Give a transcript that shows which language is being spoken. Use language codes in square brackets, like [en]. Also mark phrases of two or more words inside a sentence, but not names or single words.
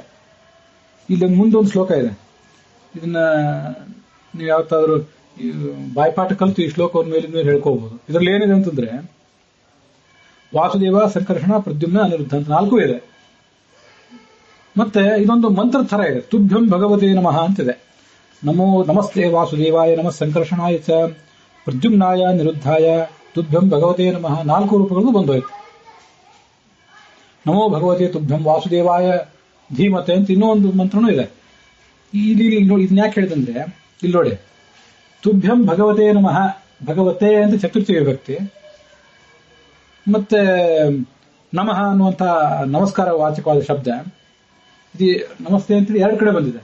[kn] ಇಲ್ಲಿ ಮುಂದೊಂದು ಶ್ಲೋಕ ಇದೆ, ಇದನ್ನ ನೀವು ಯಾವತ್ತಾದ್ರೂ ಬಾಯ್ಪಾಠ ಕಲಿತು ಈ ಶ್ಲೋಕವನ್ನು ಮೇಲಿಂದ ಹೇಳ್ಕೋಬಹುದು. ಇದರಲ್ಲಿ ಏನಿದೆ ಅಂತಂದ್ರೆ ವಾಸುದೇವ, ಸಂಕರ್ಷಣ, ಪ್ರದ್ಯುಮ್ನ, ಅನಿರುದ್ಧ ಅಂತ 4 ಇದೆ. ಮತ್ತೆ ಇದೊಂದು ಮಂತ್ರ ಥರ ಇದೆ. [sa] ತುಭ್ಯಂ ಭಗವತೇ ನಮಃ ಅಂತಿದೆ. ನಮಸ್ತೆ ವಾಸುದೇವಾಯ, ನಮಃ ಸಂಕರ್ಷಣಾಯ ಚ, ಪ್ರದ್ಯುಮ್ನಾಯ, ನಿರುದ್ಧಾಯ, ತುಭ್ಯಂ ಭಗವತೇ ನಮಃ. [kn] 4 ರೂಪಗಳು ಬಂದೋಯ್ತು. [sa] ನಮೋ ಭಗವತೆ ತುಭ್ಯಂ ವಾಸುದೇವಾಯ ಧೀಮತೆ [kn] ಅಂತ ಇನ್ನೊಂದು ಮಂತ್ರನೂ ಇದೆ. ಇದನ್ನ ಯಾಕೆ ಹೇಳಿದಂದ್ರೆ ಇಲ್ಲಿ ನೋಡಿ, [sa] ತುಭ್ಯಂ ಭಗವತೇ ನಮಃ ಭಗವತೆ [kn] ಅಂತ ಚತುರ್ಥಿ ವಿಭಕ್ತಿ. ಮತ್ತೆ ನಮಃ ಅನ್ನುವಂಥ ನಮಸ್ಕಾರ ವಾಚಕವಾದ ಶಬ್ದ ಇದು ನಮಸ್ತೆ ಅಂತೇಳಿ ಎರಡು ಕಡೆ ಬಂದಿದೆ.